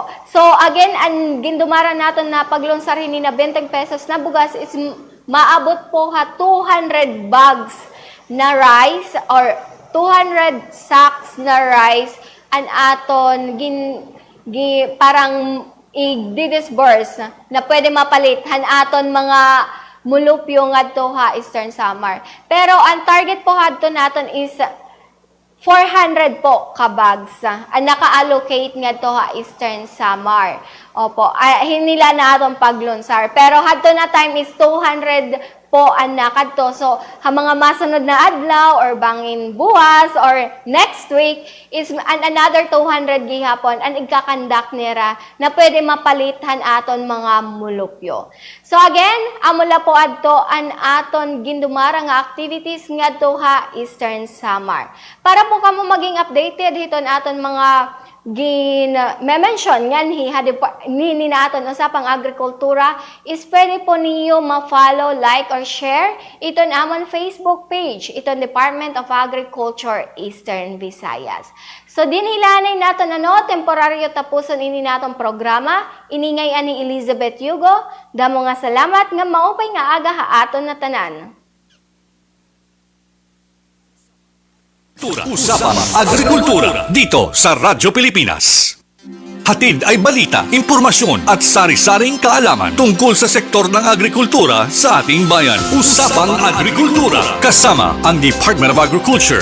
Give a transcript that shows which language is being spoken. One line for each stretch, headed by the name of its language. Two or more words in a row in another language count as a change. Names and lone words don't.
Waray: So again, ang gindumara naton na paglunsar hini na 20 pesos na bugas is maabot po ha 200 bags na
English: rice or 200 sacks
Waray: na rice an aton parang i-disburse na pwede mapalit han aton mga mulupyo ngadto ha Eastern Samar. Pero ang target po hadto naton is 400 po ka bags ang naka-allocate ngadto ha Eastern Samar. Opo, hinila na aton paglunsar. Pero hadto na time is 200 po ang nakadto. So, ha mga masunod na adlaw or bangin buwas or
English: next week
Waray: is another 200 gihapon ang igkakandak nira na pwede mapalithan aton mga mulupyo. So again, amula po adto an aton gindumara nga activities ngadto ha Eastern Samar. Para po kamo maging updated hiton aton mga mention ngan ni naton usapang agrikultura is pwede po niyo ma-follow, like or share iton amon
English: Facebook page
Waray: iton Department of Agriculture Eastern Visayas. So dinhilanay naton temporaryo tapuson ini naton programa iningay ani Elizabeth Yugo. Damo nga salamat nga maupay nga aga ha aton na tanan.
Filipino: Usapang Agrikultura dito sa Radyo Pilipinas. Hatid ay balita, impormasyon at sari-saring kaalaman tungkol sa sektor ng agrikultura sa ating bayan. Usapang Agrikultura kasama ang Department of Agriculture.